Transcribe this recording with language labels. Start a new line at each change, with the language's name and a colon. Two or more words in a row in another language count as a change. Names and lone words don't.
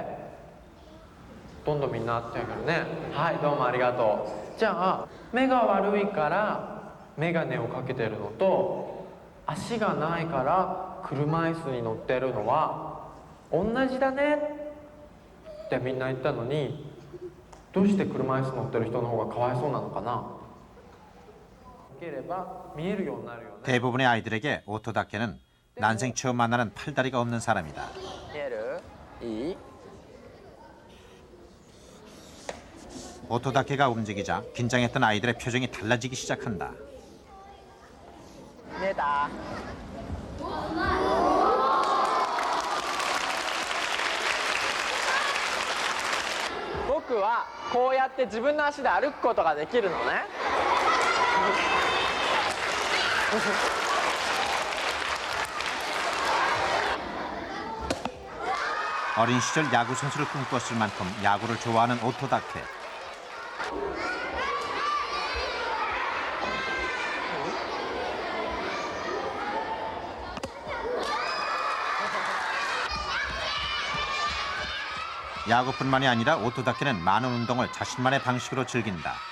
Japanese: どんどんみんな手挙げるね。はい、どうもありがとう。じゃあ目が悪いから眼鏡をかけてるのと足がないから車椅子に乗ってるのは同じだねってみんな言ったのに、どうして車椅子乗ってる人の方がかわいそうなのかな。かければ見えるようになるよね。
Korean: 대부분의 아이들에게 오토다케는 난생 처음 만나는 팔다리가 없는 사람이다.
Japanese: 見える？いい？
Korean: 오토다케가 움직이자 긴장했던 아이들의 표정이 달라지기 시작한다.
Japanese: 見えた？僕はこうやって自分の足で歩くことができるのね。
Korean: 어린 시절 야구 선수를 꿈꿨을 만큼 야구를 좋아하는 오토다케. 야구뿐만이 아니라 오토다케는 많은 운동을 자신만의 방식으로 즐긴다.